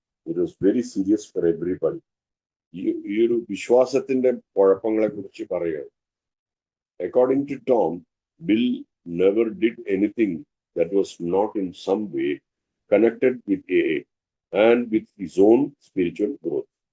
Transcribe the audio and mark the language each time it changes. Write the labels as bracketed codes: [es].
[en] It was very serious for everybody. [ml] ഈ ഒരു വിശ്വാസത്തിന്റെ കുഴപ്പങ്ങളെ കുറിച്ച് പറയുക. [en] According to Tom, Bill never did anything that was not in some way connected with AA and with his own spiritual growth.